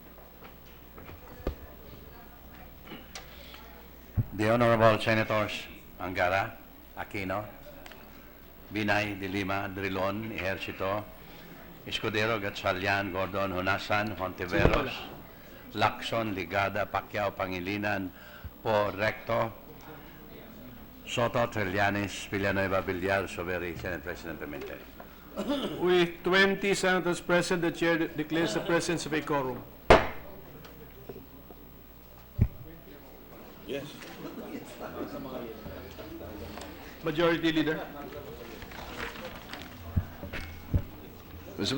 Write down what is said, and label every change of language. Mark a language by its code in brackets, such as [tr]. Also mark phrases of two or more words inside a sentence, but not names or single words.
[en] The Honorable Senators Angara, Aquino, Binay, De Lima, Drilon, Ejercito, Escudero, Gatchalian, Gordon, Honasan, Hontiveros, Lacson, Ligada, Pacquiao, Pangilinan, Po, Recto, Soto, Trillanes, Villanueva, Villar, Soberi, Senate President Pimentel. With 20 senators present, the chair declares the presence of a quorum. Yes. Majority Leader. Mr.